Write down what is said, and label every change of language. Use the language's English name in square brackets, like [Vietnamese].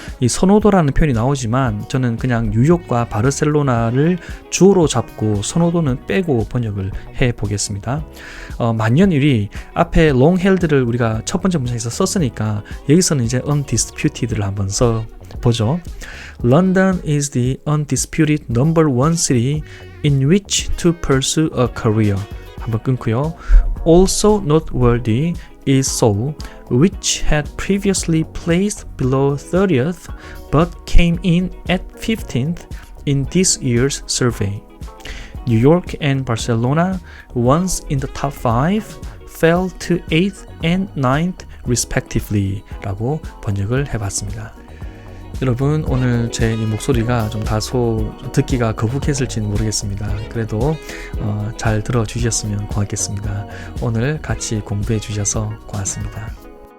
[Korean] 이 선호도라는 표현이 나오지만 저는 그냥 뉴욕과 바르셀로나를 주어로 잡고 선호도는 빼고 번역을 해 보겠습니다. 만년 1위 앞에 [English] long held [Korean] 를 우리가 첫 번째 문장에서 썼으니까 여기서는 이제 undisputed를 한번 써 보죠. [English] London is the undisputed number one city in which to pursue a career. [Korean] 한번 끊고요. [English] Also noteworthy is Seoul, which had previously placed below 30th but came in at 15th in this year's survey. New York and Barcelona, once in the top 5, fell to 8th and 9th respectively [Korean] 라고 번역을 해봤습니다. 여러분, 오늘 제 이 목소리가 좀 다소 듣기가 거북했을지는 모르겠습니다. 그래도 잘 들어주셨으면 고맙겠습니다. 오늘 같이 공부해 주셔서 고맙습니다.